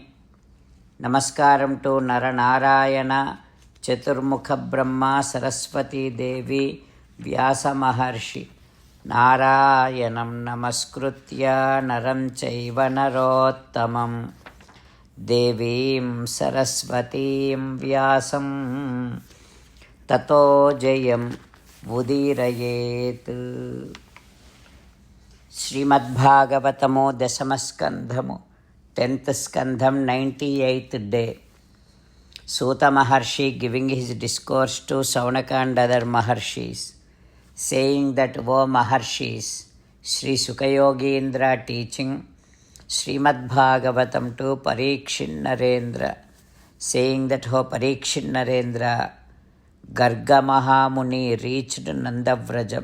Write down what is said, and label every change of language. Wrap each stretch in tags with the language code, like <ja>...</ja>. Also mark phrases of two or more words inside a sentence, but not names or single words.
<en>Namaskaram to Naranarayana, Chaturmukha Brahma, Saraswati Devi, Vyasa Maharshi.</en> <sa>నారాయణం నమస్కృత్య నరం చైవ నరోత్తమం దేవీం సరస్వతీం వ్యాసం తతో జయం ఉదీరయేత్.</sa> <te>శ్రీమద్భాగవతము దశమస్కంధము 10th స్కంధం 98th డే.</te> <en>Suta Maharshi giving his discourse to Saunaka and other Maharshis, saying that, O Maharshis, Sri Sukayogindra teaching Srimad Bhagavatam to Parikshit Narendra, saying that, O Parikshit Narendra, Garga Mahamuni reached Nandavrajam.</en>